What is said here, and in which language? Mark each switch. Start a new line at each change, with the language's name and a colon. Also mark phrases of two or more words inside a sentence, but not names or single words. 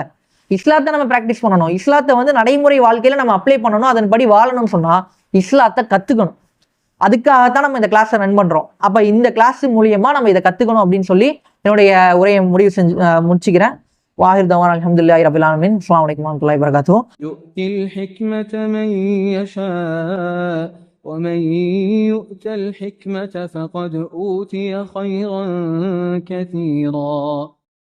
Tamil: இஸ்லாத்தை நம்ம பிராக்டிஸ் பண்ணணும், இஸ்லாத்தை வந்து நடைமுறை வாழ்க்கையில நம்ம அப்ளை பண்ணணும், அதன்படி வாழணும்னு சொன்னா இஸ்லாத்தை கத்துக்கணும். அதுக்காகத்தான் நம்ம இந்த
English: class run
Tamil: பண்றோம். அப்ப இந்த கிளாஸ் மூலியமா நம்ம இதை கத்துக்கணும் அப்படின்னு சொல்லி என்னுடைய உரையை முடிச்சுக்கிறேன்.
Arabic: وآخر دعوانا الحمد لله رب العالمين. السلام عليكم ورحمة الله وبركاته. يؤتي الحكمة من يشاء ومن يؤت الحكمة فقد أوتي خيرا كثيرا